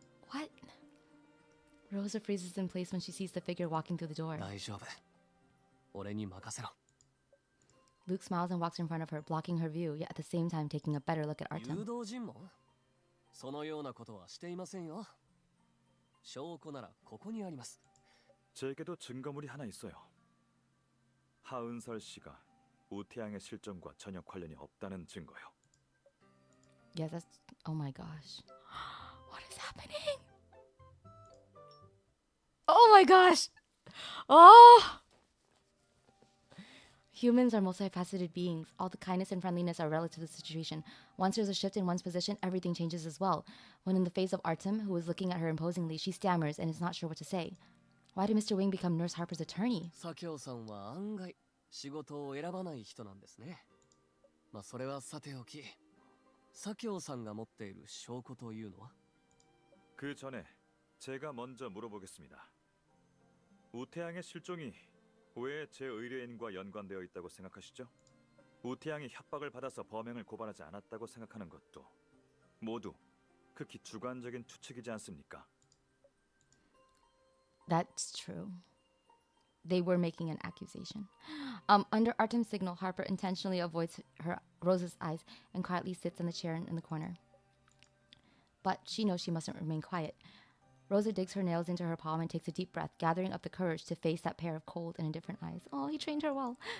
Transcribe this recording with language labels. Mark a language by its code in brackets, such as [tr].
[en] What? Rosa freezes in place when she sees the figure walking through the door. [ja] 大丈夫。俺に任せろ。 [en] Luke smiles and walks in front of her, blocking her view, yet at the same time taking a better look at [ja] 誘 [en] Artem. [ja] 導尋問？そのようなことはしていませんよ。証拠ならここにあります。 [ko] 제게도 증거물이 하나 있어요. 하은설 씨가 우태양의 실종과 전혀 관련이 없다는 증거요. [en] Yeah, that's... Oh my gosh. What is happening? Oh my gosh! Oh! Humans are multifaceted beings. All the kindness and friendliness are relative to the situation. Once there's a shift in one's position, everything changes as well. When in the face of Artem, who is looking at her imposingly, she stammers and is not sure what to say. Why did Mr. Wing become Nurse Harper's attorney? [ja] 左京さんは案外仕事を選ばない人なんですね。まあそれはさておき、左京さんが持っている証拠というのは？ [ko] 그 전에 제가 먼저 물어보겠습니다. 우태양의 실종이 왜 제 의뢰인과 연관되어 있다고 생각하시죠? 우태양이 협박을 받아서 범행을 고발하지 않았다고 생각하는 것도 모두 극히 주관적인 추측이지 않습니까? [en] That's true. They were making an accusation. Under Artem's signal, Harper intentionally avoids Rose's eyes and quietly sits in the chair in the corner. But she knows she mustn't remain quiet. Rosa digs her nails into her palm and takes a deep breath, gathering up the courage to face that pair of cold and indifferent eyes. Oh, he trained her well.